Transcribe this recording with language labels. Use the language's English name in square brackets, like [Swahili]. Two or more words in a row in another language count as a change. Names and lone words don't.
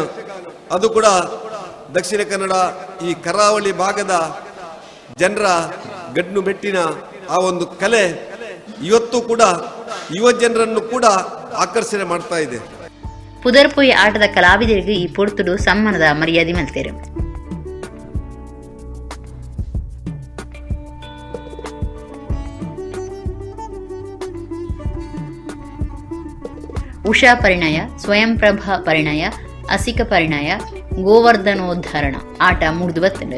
[Kannada] ಅದು ಕೂಡ ದಕ್ಷಿಣ ಕನ್ನಡ ಈ ಕರಾವಳಿ ಭಾಗದ ಜನರ ಗಡ್ಡು ಮೆಟ್ಟಿನ ಆ ಒಂದು ಕಲೆ ಇವತ್ತು ಕೂಡ ಯುವ ಜನರನ್ನು ಕೂಡ ಆಕರ್ಷಣೆ ಮಾಡ್ತಾ ಇದೆ. [Tulu] ಪುದರ್ಪೊಯ್ ಆಟದ ಕಲಾವಿದರಿಗೆ ಈ ಪೊರ್ತುಡು ಸಮ್ಮಾನದ ಮರ್ಯಾದೆ ಮಲ್ತೇರು. ಉಷಾ ಪರಿಣಯ, ಸ್ವಯಂಪ್ರಭಾ ಪರಿಣಯ, ಅಸಿಕ ಪರಿಣಯ, ಗೋವರ್ಧನೋದ್ಧರಣ ಆಟ ಮುರಿದು ಬತ್ತಂಡು.